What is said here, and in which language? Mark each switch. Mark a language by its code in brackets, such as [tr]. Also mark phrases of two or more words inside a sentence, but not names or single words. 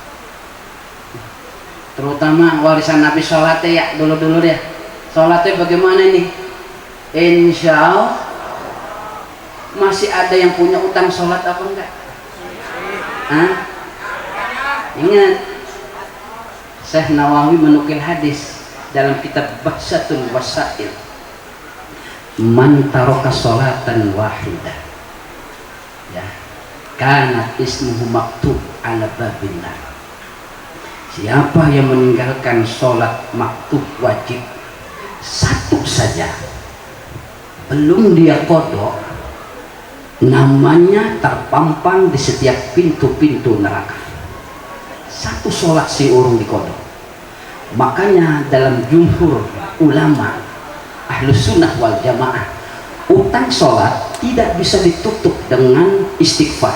[id] Terutama warisan Nabi sholatnya ya dulu ya. Sholatnya bagaimana ini? [ar] إن شاء الله [id] masih ada yang punya utang sholat apa enggak? Hah? Ingat, Syekh Nawawi menukil hadis dalam kitab Bahsatul Wasail, [ar] من ترك صلاة واحدة يا كانت اسمه مكتوب على باب النار. [id] Siapa yang meninggalkan sholat maktub wajib satu saja, belum dia kodok, namanya terpampang di setiap pintu-pintu neraka. Satu sholat si urung dikodok. Makanya dalam jumhur ulama [ar] أهل السنة والجماعة, [id] utang sholat tidak bisa ditutup dengan istighfar.